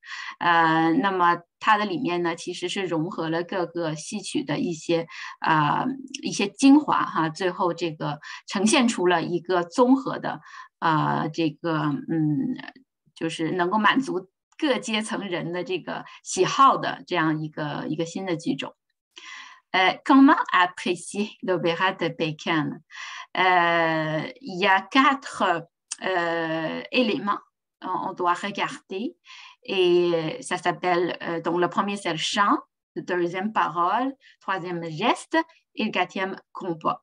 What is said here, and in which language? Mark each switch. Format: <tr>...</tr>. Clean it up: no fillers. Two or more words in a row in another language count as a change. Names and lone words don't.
<zh>那么它的里面呢，其实是融合了各个戏曲的一些精华哈，最后这个呈现出了一个综合的这个就是能够满足各阶层人的这个喜好的这样一个新的剧种。</zh> <fr>Comment apprécier l'opéra de Pékin? Il y a 4 éléments on doit regarder et ça s'appelle, donc le premier c'est le chant, le deuxième parole, troisième geste et le quatrième compas.</fr>